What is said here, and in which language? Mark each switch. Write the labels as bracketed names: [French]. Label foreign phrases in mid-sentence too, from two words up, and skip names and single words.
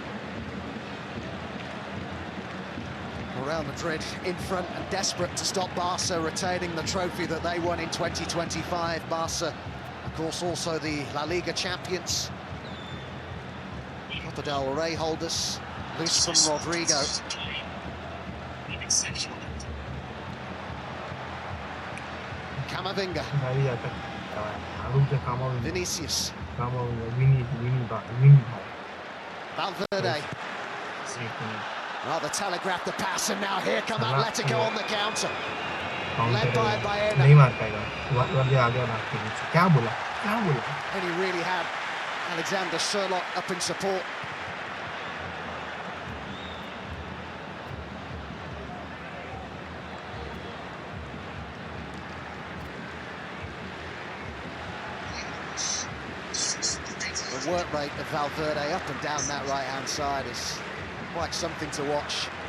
[English] Real Madrid in front and desperate to stop Barca retaining the trophy that they won in 2025. Barca, of course, also the La Liga champions. Copa del Rey holders. Loose from Rodrigo. Camavinga. Vinicius. Valverde. Rather telegraphed the pass, and now here come Atletico on the counter. Led by Baena. [Hindi] नहीं मार पाएगा, वर्दे आ गया भाग के नीचे, क्या बोला? [English] And he really had Alexander Sherlock up in support. The work rate of Valverde up and down that right-hand side is quite something to watch.